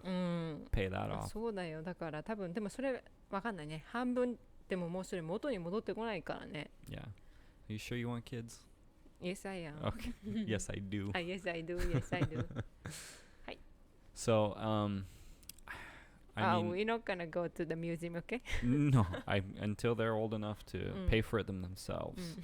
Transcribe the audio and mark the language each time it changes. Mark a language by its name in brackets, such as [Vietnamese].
[English] うん pay that off. [Japanese] そうだよだから多分でもそれわかんないね半分でももうそれ元に戻ってこないからね [English] Yeah. Are you sure you want kids? Yes I am Okay. Yes, I do. Yes I do Yes I do So, I mean, we're not gonna go to the museum okay no, until they're old enough to pay for it themselves.